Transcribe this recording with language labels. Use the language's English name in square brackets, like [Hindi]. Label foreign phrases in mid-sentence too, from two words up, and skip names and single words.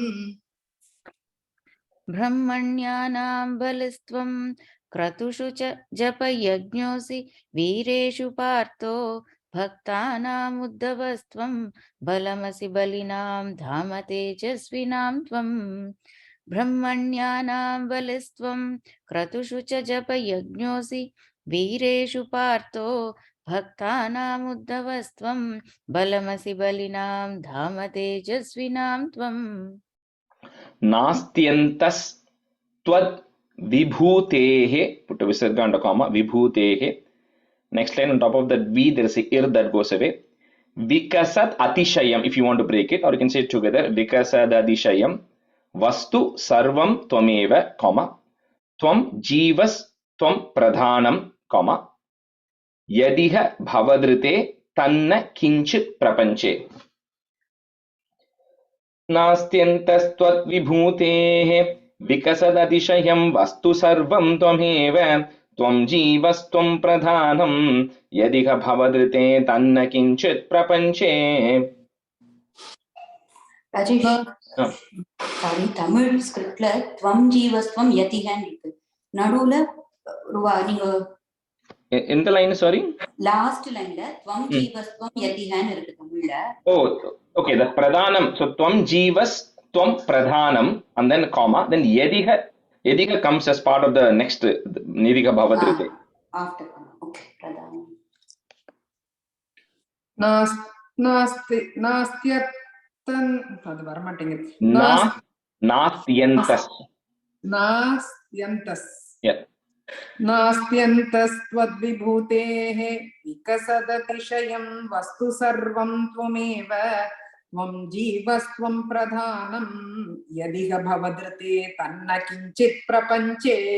[Sanskrit] ब्रह्मण्यानां बलिस्त्वं क्रतुषु च जपयज्ञोऽसि वीरेषु पार्थो भक्तानामुद्धवस्त्वं बलमसि बलिनां धाम तेजस्विनां त्वं ब्रह्मण्यानां बलिस्त्वं क्रतुषु च जपयज्ञोऽसि वीरेषु पार्थो भक्तानामुद्धवस्त्वं बलमसि बलिनां धाम तेजस्विनां त्वं नास्त्यन्तः त्वद् विभूतेः, [English] put a visarga and a comma, Vibhutehe. Next line on top of that V, there is a ir that goes away. [Sanskrit] विकसत् अतिशयम्, [English] if you want to break it, or you can say it together. [Sanskrit] विकसत् अतिशयं वस्तु सर्वं त्वमेव, comma, त्वं जीवः त्वं प्रधानम्, comma, यदिह भवदृते तन्न किञ्चित् प्रपञ्चे. नास्त्यन्तस्त्वद्विभूतेः विकसदतिशयं वस्तु सर्वं त्वमेव त्वं जीवस्त्वं प्रधानं यदिह भवदृते तन्न किञ्चित् प्रपञ्चे. [Tamil] ராஜேஷ் சாரி தமிழ் ஸ்கிரிப்ட்ல [Sanskrit] त्वं जीवस्त्वं [Tamil] யதிஹன்னு இருக்கு நடுவுல நீங்க எந்த லைன் சாரி லாஸ்ட் லைன்ல [Sanskrit] त्वं जीवस्त्वं [Tamil] யதிஹன்னு இருக்கு தமிழ்ல. [English] ஓ okay, the pradhanam, so [Sanskrit] त्वं जीवः त्वं प्रधानम् [English] and then comma, then yadiha comes as part of the next nidika bhavadrite. After okay, pradhanam [Tamil] नास्त्यर्थं அது வர மாட்டேங்குது [Sanskrit] नास्त्यन्तस् नास्त्यन्तस्त्वद्विभूतेः विकसदतिशयं वस्तु सर्वं त्वमेव त्वं जीवस्त्वं प्रधानं यदिह भवदृते तन्न किञ्चित् प्रपञ्चे